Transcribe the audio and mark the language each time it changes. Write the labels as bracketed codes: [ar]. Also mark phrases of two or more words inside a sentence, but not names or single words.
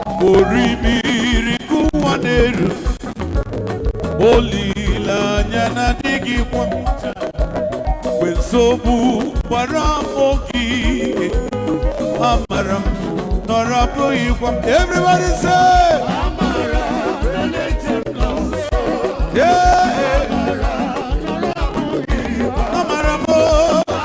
[ig] Orimiri ka ụwa na-eru. Olileanya na-adịghị kwa mgbe nsogbu gbara m ogige. Amara m nọrọ abụghị kwa m. [en] Everybody say, yeah. [ig] Amara m, oh.